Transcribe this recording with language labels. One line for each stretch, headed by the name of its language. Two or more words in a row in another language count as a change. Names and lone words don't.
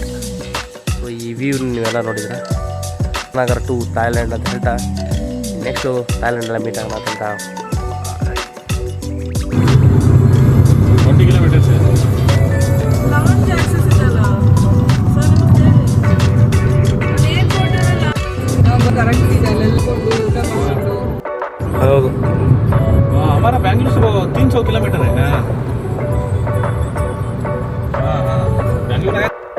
Kannada: ಸೊ ಈ ವ್ಯೂ ನೀವೆಲ್ಲ ನೋಡಿದ್ರೆ ಅಕ್ಷರನಗರ ಟು ಥಾಯ್ಲ್ಯಾಂಡ್ ಅಂತ ಹೇಳ್ತಾ ನೆಕ್ಸ್ಟು ಥಾಯ್ಲ್ಯಾಂಡೆಲ್ಲ ಮೀಟ್ ಆಗೋಣ ಅಂತ. 20 ಕಿಲೋಮೀಟರ್ಸ್. ಹೌದು,
Hindi: हमारा बैंगलोर से 300 किलोमीटर है ना. हाँ बैंगलोर है.